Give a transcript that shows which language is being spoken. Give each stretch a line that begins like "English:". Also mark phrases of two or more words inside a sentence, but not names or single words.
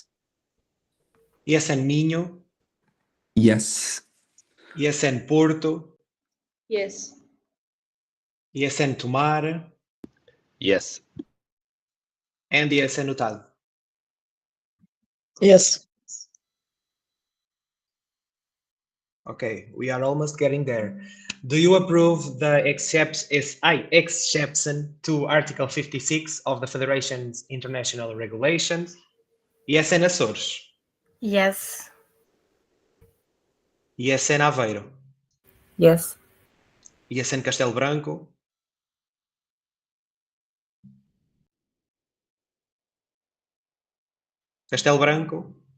English: ISN Minho. Yes. ISN Porto. Yes. ISN Tomar. Yes. And ISN Utado. Yes. Okay, we are almost getting there. Do you approve the exception to Article 56 of the Federation's international regulations? ISN Açores. Yes. ISN Aveiro. Yes. ISN Castelo Branco. Castelo Branco.